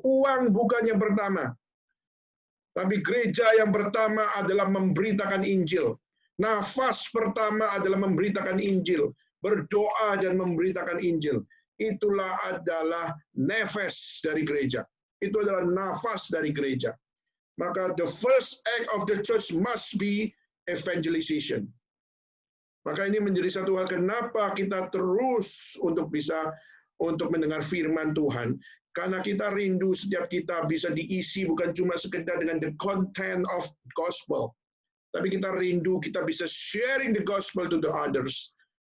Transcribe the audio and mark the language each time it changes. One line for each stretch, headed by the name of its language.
Indonesian: Uang bukan yang pertama. Tapi gereja yang pertama adalah memberitakan Injil. Nafas pertama adalah memberitakan Injil. Berdoa dan memberitakan Injil. Itulah adalah nefes dari gereja. Itu adalah nafas dari gereja.
English: Maka the first act of the church must be evangelization.
Indonesian: Maka ini menjadi satu hal kenapa kita terus untuk bisa untuk mendengar firman Tuhan. Karena kita rindu setiap kita bisa diisi bukan cuma sekedar dengan
English: the content of gospel.
Indonesian: Tapi kita rindu kita bisa
English: sharing the gospel to the others.